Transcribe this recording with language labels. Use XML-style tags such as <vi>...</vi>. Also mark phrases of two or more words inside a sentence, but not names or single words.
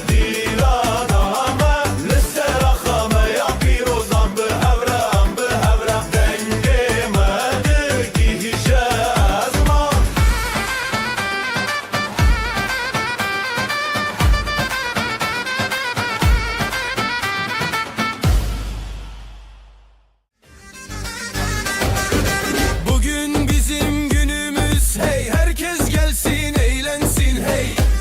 <ku>لسر خامه یا پیروزم به هوره دنگ مده گیجه ازمان</ku> <tr>Bugün bizim günümüz hey herkes gelsin eğlensin hey</tr>